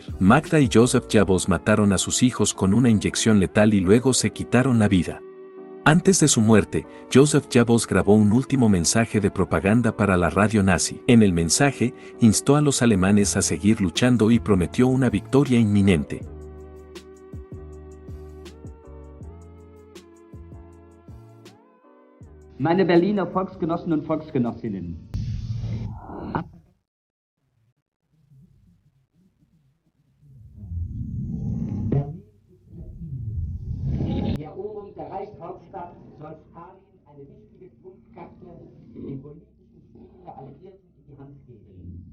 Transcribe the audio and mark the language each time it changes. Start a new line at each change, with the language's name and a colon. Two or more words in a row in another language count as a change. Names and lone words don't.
Spanish: Magda y Joseph Goebbels mataron a sus hijos con una inyección letal y luego se quitaron la vida. Antes de su muerte, Joseph Goebbels grabó un último mensaje de propaganda para la radio nazi. En el mensaje, instó a los alemanes a seguir luchando y prometió una victoria inminente.
German: Meine Berliner Volksgenossen und Volksgenossinnen. Die Eroberung der Reichshauptstadt soll Stalin eine wichtige Trumpfkarte im politischen Spiel der Alliierten in die Hand geben.